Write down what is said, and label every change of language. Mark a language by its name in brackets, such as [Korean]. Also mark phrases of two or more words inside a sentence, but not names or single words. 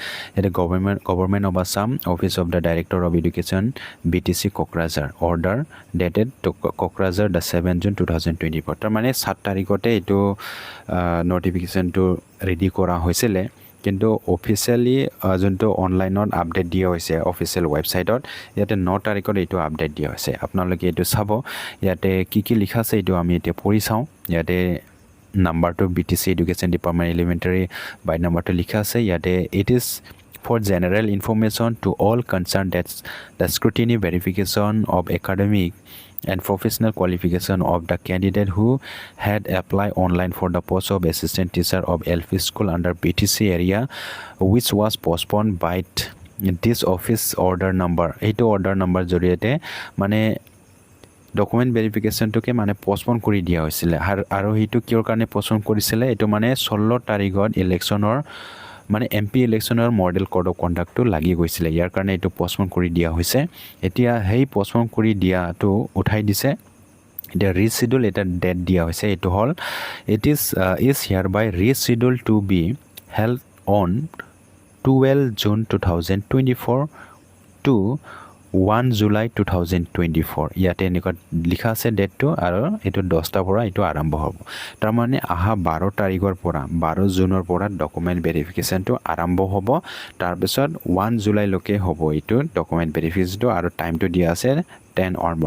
[Assamese] ইয়াতে [English] Government of Assam office of the Director of Education BTC Kokrajhar order dated Kokrajhar the 7 June 2024 [Assamese] তাৰমানে 7 তাৰিখতে এইটো নটিফিকেশ্যনটো ৰেডি কৰা হৈছিলে কিন্তু অফিচিয়েলি যোনটো অনলাইনত আপডেট দিয়া হৈছে অফিচিয়েল ৱেবছাইটত ইয়াতে 9 তাৰিখত এইটো আপডেট দিয়া হৈছে আপোনালোকে এইটো চাব ইয়াতে কি লিখা আছে এইটো আমি এতিয়া পঢ়ি চাওঁ ইয়াতে নাম্বাৰটো [English] BTC Education Department Elementary [Assamese] বাই নাম্বাৰটো লিখা আছে ইয়াতে [English] it is for general information to all concerned that the scrutiny verification of academic and professional qualification of the candidate who had applied online for the post of assistant teacher of LP school under BTC area which was postponed by this office order number [Assamese] এইটো [English] order number [Assamese] জৰিয়তে মানে ডকুমেণ্ট ভেৰিফিকেশ্যনটোকে মানে পষ্টপন কৰি দিয়া হৈছিলে আৰু সেইটো কিয়ৰ কাৰণে পষ্টপন কৰিছিলে এইটো মানে 16 তাৰিখত ইলেকশ্যনৰ মানে MP ইলেকশ্যনৰ মডেল কোড অফ কণ্ডাক্টটো লাগি গৈছিলে ইয়াৰ কাৰণে এইটো পষ্টপন কৰি দিয়া হৈছে এতিয়া সেই পষ্টপন কৰি দিয়াটো উঠাই দিছে এতিয়া ৰিচিডিউল এটা ডেট দিয়া হৈছে, এইটো হ'ল [English] it is here by reschedule to be held on 12 June 2024 to 1 July 2024 [Assamese] ইয়াতে এনেকুৱা লিখা আছে ডেটটো আৰু এইটো 10টাৰ পৰা এইটো আৰম্ভ হ'ব। তাৰমানে আহা 12 তাৰিখৰ পৰা 12 জুনৰ পৰা ডকুমেণ্ট ভেৰিফিকেশ্যনটো আৰম্ভ হ'ব। তাৰপিছত 1 জুলাইলৈকে হ'ব এইটো ডকুমেণ্ট ভেৰিফিকেশ্যনটো আৰু টাইমটো দিয়া আছে 10 অনৱাৰ্ড।